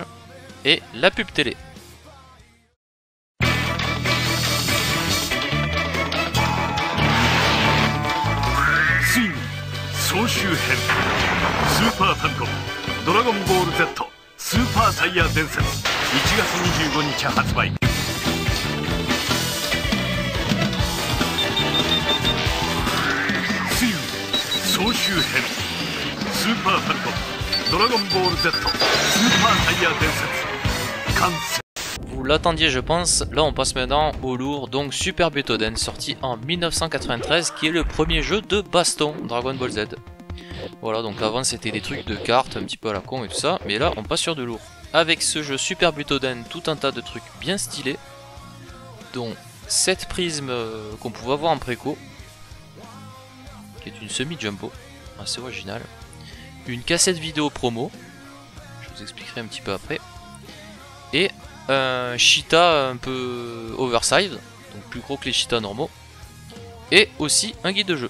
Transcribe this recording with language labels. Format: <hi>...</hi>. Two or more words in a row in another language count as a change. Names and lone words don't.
<fr>Et la pub télé.</fr> <ja>Super Famicom Dragon Ball Z Super Saiyan Densetsu 1月25日発売。ついに総集編スーパーファミコンドラゴンボール Z スーパーサイヤ伝説完成。</ja> <fr>Vous l'attendiez je pense, là on passe maintenant au lourd, donc Super Butoden sorti en 1993 qui est le premier jeu de baston Dragon Ball Z. Voilà, donc avant c'était des trucs de cartes un petit peu à la con et tout ça, mais là on passe sur de lourd. Avec ce jeu Super Butoden, tout un tas de trucs bien stylés, dont cette prisme qu'on pouvait avoir en préco, qui est une semi-jumbo, assez originale, une cassette vidéo promo, je vous expliquerai un petit peu après, et un Cheetah un peu oversize, donc plus gros que les Cheetahs normaux, et aussi un guide de jeu.</fr>